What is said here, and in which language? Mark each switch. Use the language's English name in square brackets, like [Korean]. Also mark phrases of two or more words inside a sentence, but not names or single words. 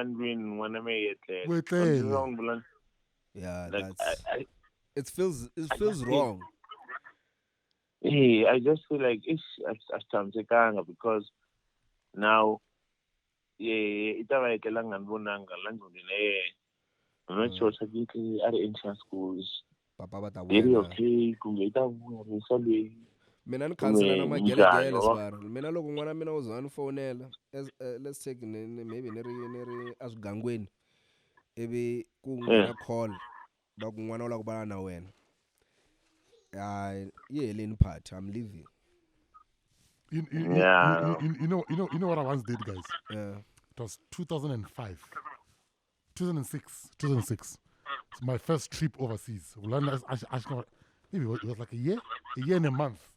[English] like, it feels wrong. I just feel like because now I'm not sure at entrance schools. Very okay, [Tsonga] mina ni khansela na magelegele swara mina loko n'wana mina uza ni fonela [English] let's take maybe [Tsonga] ni ri aswigangweni ivi ku nghena call ba ku n'wana u la ku bala na wena yi heleni [English] party, I'm leaving. You know what I once did, guys? Yeah. It was 2006. It's my first trip overseas. Maybe it was like a year and a month.